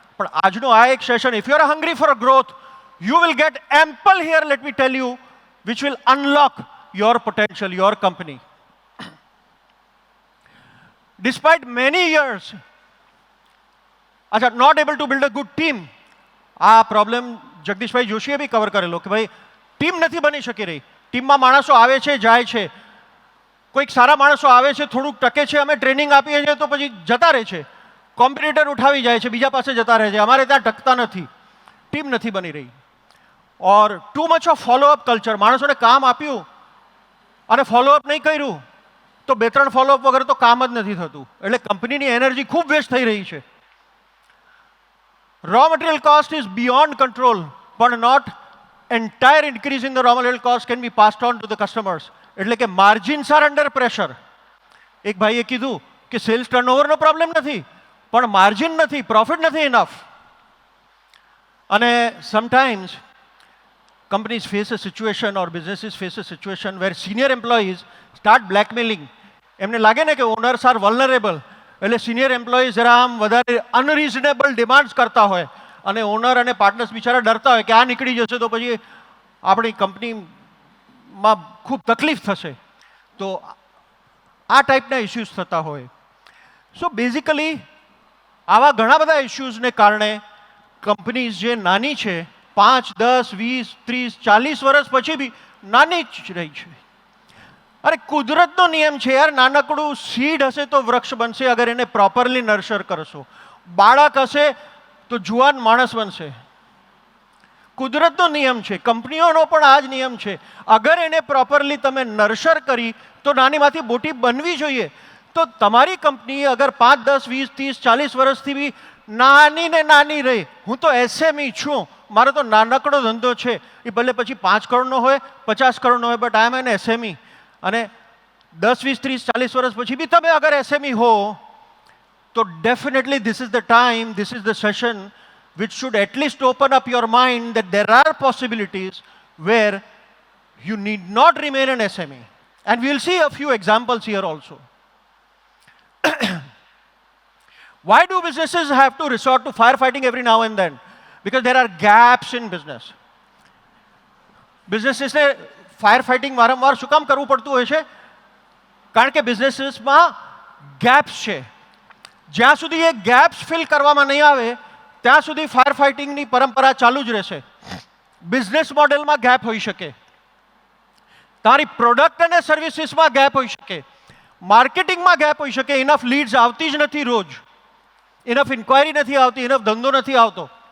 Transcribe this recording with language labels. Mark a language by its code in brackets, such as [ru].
[gu] પણ આજનો આ એક session, [en] if you are hungry for growth, you will get ample here, let me tell you, which will unlock your potential, your company. Despite many years, not able to build a good team. [gu] આ problem જગદીશભાઈ જોશીએ બી cover કરેલો કે ભાઈ team નથી બની શકી રહી. ટીમમાં માણસો આવે છે જાય છે, કોઈક સારા માણસો આવે છે થોડુંક ટકે છે, અમે ટ્રેનિંગ આપીએ છીએ તો પછી જતા રહે છે, કોમ્પિટિટર ઉઠાવી જાય છે, બીજા પાસે જતા રહે છે, અમારે ત્યાં ટકતા નથી, ટીમ નથી બની રહી. [en] or too much of follow up culture, [gu] માણસોને કામ આપ્યું અને ફોલોઅપ નહીં કર્યું તો 2-3 ફોલોઅપ વગર તો કામ જ નથી થતું, એટલે કંપનીની એનર્જી ખૂબ વેસ્ટ થઈ રહી છે. [en] Raw material cost is beyond control, but not entire increase in the raw material cost can be passed on to the customers. [gu] એટલે કે [en] margins are under pressure. [gu] એક ભાઈએ કીધું કે સેલ્સ ટર્નઓવરનો પ્રોબ્લેમ નથી પણ માર્જિન નથી, પ્રોફિટ નથી ઇનફ. [en] અને sometimes companies face a situation or businesses face a situation where senior employees start blackmailing. [gu] એમને લાગે ને કે [en] owners are vulnerable, [gu] એટલે સિનિયર એમ્પ્લોયી જરા આમ વધારે અનરિઝનેબલ ડિમાન્ડ્સ કરતા હોય અને ઓનર અને પાર્ટનર્સ બિચારા ડરતા હોય કે આ નીકળી જશે તો પછી આપણી કંપનીમાં ખૂબ તકલીફ થશે. તો આ ટાઈપના ઇસ્યુઝ થતા હોય. સો બેઝિકલી આવા ઘણા બધા ઇસ્યુઝને કારણે કંપનીઝ જે નાની છે 5, 10, 20, 30, 40 વર્ષ પછી બી નાની જ રહી છે. અરે કુદરતનો નિયમ છે યાર, નાનકડું સીડ હશે તો વૃક્ષ બનશે અગર એને પ્રોપરલી નર્ચર કરશો. બાળક હશે તો જુવાન માણસ બનશે. કુદરતનો નિયમ છે, કંપનીઓનો પણ આ જ નિયમ છે. અગર એને પ્રોપરલી તમે નર્ચર કરી તો નાનીમાંથી મોટી બનવી જોઈએ. તો તમારી કંપની અગર 5, 10, 20, 30, 40 વર્ષથી બી નાની ને નાની રહી, હું તો એસએમઈ છું, મારો તો નાનકડો ધંધો છે, એ ભલે પછી 5 કરોડનો હોય 50 કરોડનો હોય, [en] But I am an SME. [gu] અને 10, 20, 30, 40 વર્ષ પછી બી તમે અગર એસએમઈ હો તો [en] Definitely this is the time, this is the session which should at least open up your mind that there are possibilities where you need not remain an SME. And we'll see a few examples here also. Why do businesses have to resort to firefighting every now and then? Because there are gaps in business. [gu] બિઝનેસીસને fire fighting વારંવાર શું કામ કરવું પડતું હોય છે? કારણ કે બિઝનેસીસમાં gaps છે. જ્યાં સુધી એ ગેપ્સ ફિલ કરવામાં નહીં આવે ત્યાં સુધી ફાયર ફાઇટિંગની પરંપરા ચાલુ જ રહેશે. બિઝનેસ મોડેલમાં ગેપ હોઈ શકે, તારી પ્રોડક્ટ અને સર્વિસીસમાં ગેપ હોઈ શકે, માર્કેટિંગમાં ગેપ હોઈ શકે, ઇનફ લીડ્સ આવતી જ નથી રોજ, ઇનફ ઇન્ક્વાયરી નથી આવતી, ઇનફ ધંધો નથી આવતો.